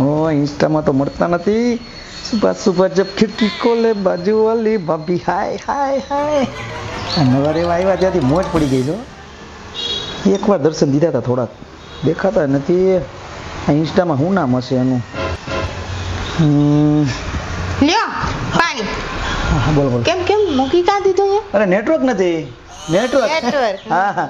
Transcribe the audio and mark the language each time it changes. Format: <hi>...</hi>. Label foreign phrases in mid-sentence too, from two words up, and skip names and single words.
<gu>ઇન્સ્ટા તો મળતા નથી.</gu> <hi>सुबह सुबह जब खिड़की खोले बाजू वाली भाभी हाय हाय हाय.</hi> <gu>નવારે આવ્યા ત્યાંથી મોજ પડી ગઈ છો. એકવાર દર્શન દીધા હતા, થોડાક દેખાતા નથી. આ ઇન્સ્ટામાં શું નામ હશે એનું? લ્યો પાણી. હા બોલો બોલો. કેમ કેમ મૂકી કા દીધું? અરે નેટવર્ક નથી. નેટવર્ક. હા હા.</gu>